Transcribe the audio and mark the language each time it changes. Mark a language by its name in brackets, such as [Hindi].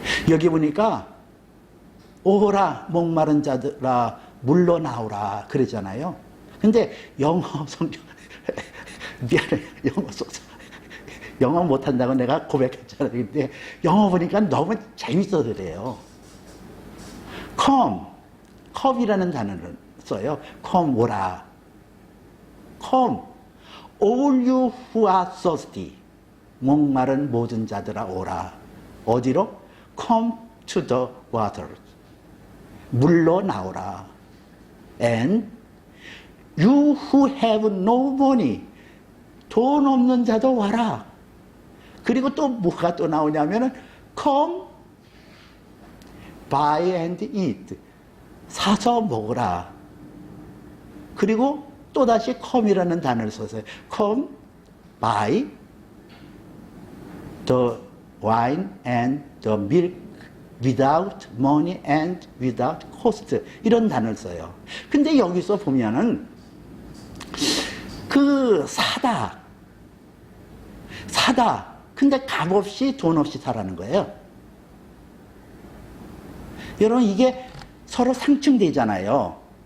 [Korean] 여기 보니까 오라 목마른 자들아 물러 나오라 그러잖아요. 근데 영어 성경 미안해, 영어 속사 영어 못한다고 내가 고백했잖아요. 근데 영어 보니까 너무 재밌어서 그래요. come, come이라는 단어를 써요. [English] come, [Korean] 오라. [English] come, all you who are thirsty. [Korean] 목마른 모든 자들아 오라. 어디로? [English] come to the water. [Korean] 물로 나오라. [English] and you who have no money. [Korean] 돈 없는 자도 와라. 그리고 또 뭐가 또 나오냐면은 [English] come buy and eat. [Korean] 사서 먹으라. 그리고 또다시 come이라는 단어를 써서요. [English] come buy the wine and the milk without money and without cost. [Korean] 이런 단어를 써요. 근데 여기서 보면은 그 사다. 근데 값 없이 돈 없이 사라는 거예요. 여러분 이게 서로 상충되잖아요.